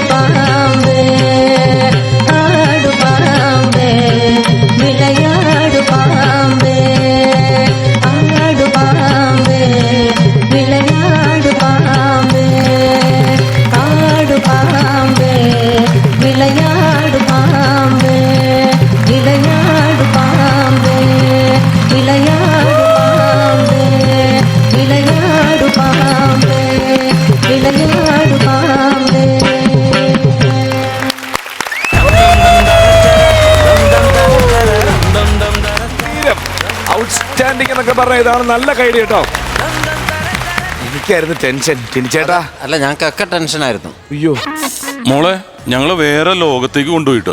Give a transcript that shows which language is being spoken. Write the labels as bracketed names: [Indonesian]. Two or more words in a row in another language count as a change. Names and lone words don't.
[Tamil] பாம்பே ஆடு பாம்பே விளையாடு பாம்பே ஆடு பாம்பே விளையாடு பாம்பே ஆடு பாம்பே விளையாடு பாம்பே விளையாடு பாம்பே விளையாடு பாம்பே விளையாடு பாம்பே விளையாடு பாம்பே [Malayalam] ഔട്ട്സ്റ്റാൻഡിംഗ് എന്നൊക്കെ പറഞ്ഞ ഇതാണ് നല്ല കൈഡി കേട്ടോ. എനിക്കായിരുന്നു ടെൻഷൻ ടിനിച്ചേട്ടാ. അല്ല ഞങ്ങൾക്കൊക്കെ ടെൻഷനായിരുന്നു. അയ്യോ മോളെ ഞങ്ങള് വേറെ ലോകത്തേക്ക് കൊണ്ടുപോയിട്ടോ.